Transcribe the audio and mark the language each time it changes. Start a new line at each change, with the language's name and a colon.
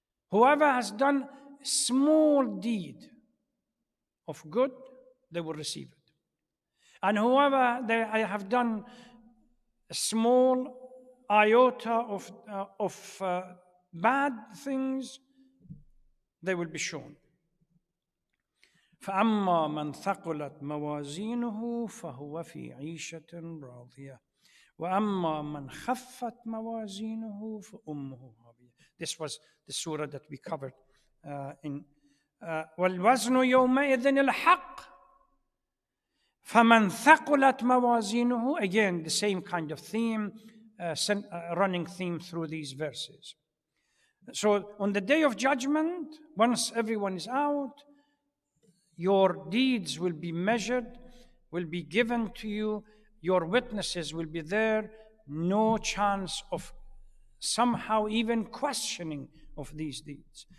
English: Whoever has done a small deed of good, they will receive it. And whoever they have done a small iota of bad things, they will be shown.
Arabic: فأما من ثقلت موازينه فهو في عيشة راضية وأما من خفت موازينه فأمه هاوية.
English: This was the surah that we covered in
Arabic: والوزن يومئذ الحق فمن ثقلت موازينه.
English: Again, the same kind of theme. running theme through these verses. So on the day of judgment, once everyone is out, your deeds will be measured, will be given to you, your witnesses will be there, no chance of somehow even questioning of these deeds.